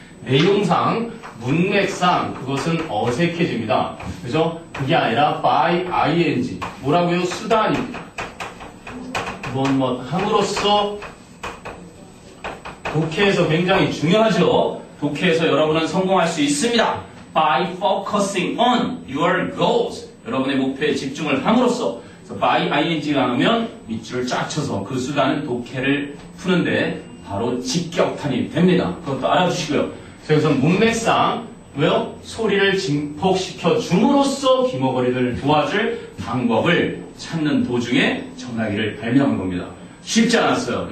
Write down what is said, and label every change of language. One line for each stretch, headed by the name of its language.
Korean: 내용상, 문맥상 그것은 어색해집니다. 그죠? 그게 아니라 by ing. 뭐라고요? 수단이. 함으로써 독해에서 굉장히 중요하죠. 독해에서 여러분은 성공할 수 있습니다.
English: By focusing on your goals.
Korean: 여러분의 목표에 집중을 함으로써. by ing가 나오면 밑줄을 쫙 쳐서 그 수단은 독해를 푸는데 바로 직격탄이 됩니다. 그것도 알아주시고요. 그래서 문맥상 왜요? 소리를 증폭시켜 줌으로써 기머거리를 도와줄 방법을 찾는 도중에 전화기를 발명한 겁니다. 쉽지 않았어요.